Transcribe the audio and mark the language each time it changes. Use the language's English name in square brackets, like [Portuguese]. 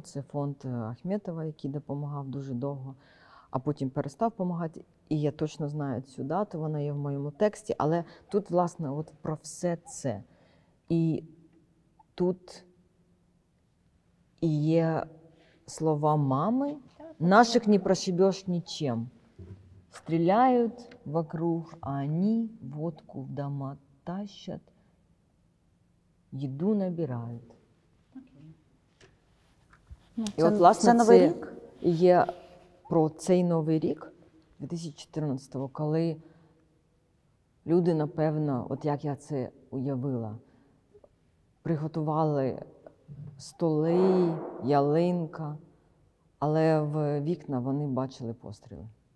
[Ukrainian] Це фонд Ахметова, який допомагав дуже довго, а потім перестав допомагати. І я точно знаю цю дату, вона є в моєму тексті. Але тут, власне, от про все це. І тут і є слова мами: [Russian] «Наших не прошибешь ничем. Стреляют вокруг, а они водку в дома тащат, еду набирають». [Ukrainian] І от, власне, це Новий рік? є про цей Новий рік 2014-го, коли люди, напевно, от як я це уявила, приготували столи, ялинка, але в вікна вони бачили постріли.